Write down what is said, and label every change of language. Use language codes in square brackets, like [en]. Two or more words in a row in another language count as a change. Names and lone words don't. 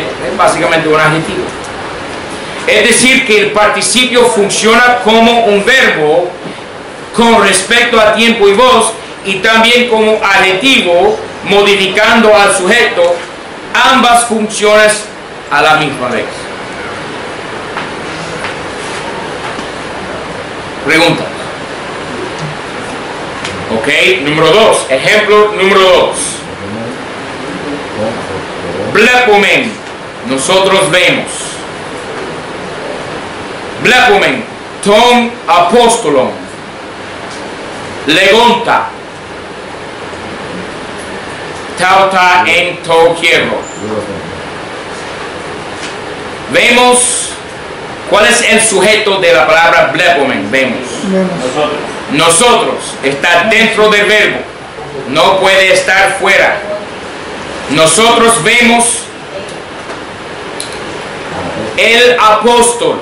[es] Es básicamente un adjetivo. Es decir, que el participio funciona como un verbo con respecto a tiempo y voz, y también como adjetivo modificando al sujeto, ambas funciones a la misma vez. Pregunta. Ok, número 2. Ejemplo número 2. Blepomen. Nosotros vemos. Blepomen. [el] τὸν ἀπόστολον. λέγοντα. ταῦτα ἐν τῷ ἱερῷ. [es] Vemos. ¿Cuál es el sujeto de la palabra blepomen? Vemos. Nosotros está dentro del verbo, no puede estar fuera. Nosotros vemos el apóstol.